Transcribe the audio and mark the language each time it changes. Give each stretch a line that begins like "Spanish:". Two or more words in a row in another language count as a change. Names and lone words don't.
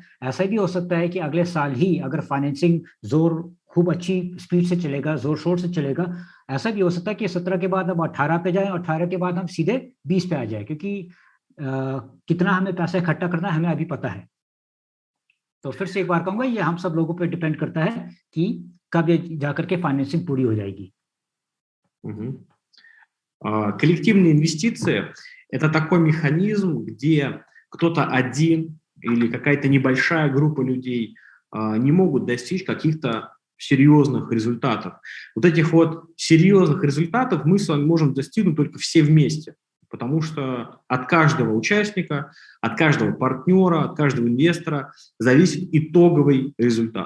Hindi: ऐसा भी हो सकता है कि अगले साल ही अगर फाइनेंसिंग खूब अच्छी स्पीड से चलेगा, जोर शोर से चलेगा, ऐसा भी हो सकता है कि 17 के बाद हम 18 पे जाएं, 18 के बाद हम सीधे 20 पे आ जाए, क्योंकि कितना हमें पैसा इकट्ठा करना है हमें अभी पता है। तो फिर से एक बार कहूँगा, ये हम सब लोगों पे डिपेंड करता है कि कब ये जाकर के फाइनेंसिंग पूरी हो जाएगी।
Russian: Коллективные инвестиции – это такой механизм, где кто-то один или какая-то небольшая группа людей не могут достичь каких-то серьезных результатов. Вот этих вот серьезных результатов мы с вами можем достигнуть только все вместе, потому что от каждого участника, от каждого партнера, от каждого инвестора зависит итоговый результат.